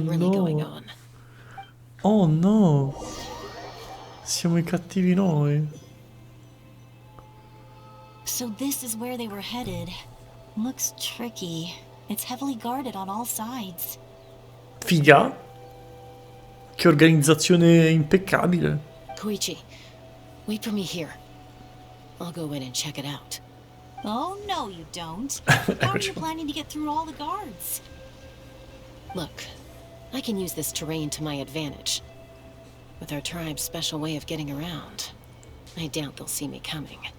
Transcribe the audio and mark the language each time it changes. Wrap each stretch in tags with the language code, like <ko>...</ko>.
<en>really going no. on.</en> <it>Oh no. Siamo i cattivi noi.</it> <en>So this is where they were headed. Looks tricky. It's heavily guarded on all sides.</en> <it>Figa. Che organizzazione impeccabile.</it> <en>Koichi, wait for me here. I'll go in and check it out. Oh, no, you don't. How are you planning to get through all the guards? Look, I can use this terrain to my advantage. With our tribe's special way of getting around, I doubt they'll see me coming.</en>